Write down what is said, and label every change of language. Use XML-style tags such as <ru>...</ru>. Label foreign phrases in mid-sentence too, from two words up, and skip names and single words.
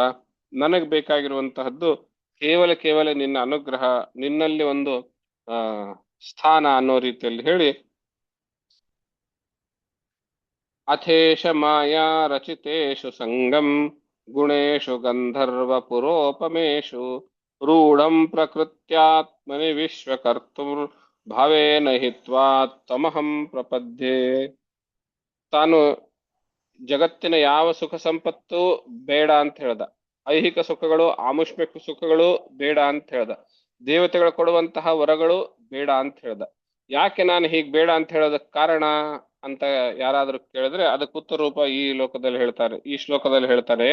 <kn>ನನಗೆ ಬೇಕಾಗಿರುವಂತಹದ್ದು ಕೇವಲ ನಿನ್ನ ಅನುಗ್ರಹ, ನಿನ್ನಲ್ಲಿ ಒಂದು ಆ ಸ್ಥಾನ ಅನ್ನೋ ರೀತಿಯಲ್ಲಿ ಹೇಳಿ,</kn> <sa>ಅಥೇಶ ಮಾಯಾ ರಚಿತೇಷು ಸಂಗಂ ಗುಣೇಶು ಗಂಧರ್ವ ಪುರೋಪಮೇಶು ರೂಢಂ ಪ್ರಕೃತ್ಯಾತ್ಮನಿ ವಿಶ್ವಕರ್ತುರ್ ಭಾವೇನ ಹಿತ್ವಾ ತಮಹಂ ಪ್ರಪದ್ಯೆ.</sa> <kn>ತಾನು ಜಗತ್ತಿನ ಯಾವ ಸುಖ ಸಂಪತ್ತು ಬೇಡ ಅಂತ ಹೇಳ್ದ, ಐಹಿಕ ಸುಖಗಳು ಆಮುಷ್ಮಿಕ ಸುಖಗಳು ಬೇಡ ಅಂತ ಹೇಳ್ದ, ದೇವತೆಗಳು ಕೊಡುವಂತಹ ವರಗಳು ಬೇಡ ಅಂತ ಹೇಳ್ದ. ಯಾಕೆ ನಾನು ಹೀಗ್ ಬೇಡ ಅಂತ ಹೇಳೋದಕ್ಕೆ ಕಾರಣ ಅಂತ ಯಾರಾದ್ರೂ ಕೇಳಿದ್ರೆ ಅದಕ್ಕೆ ಉತ್ತರ ರೂಪ ಈ ಶ್ಲೋಕದಲ್ಲಿ ಹೇಳ್ತಾರೆ.</kn>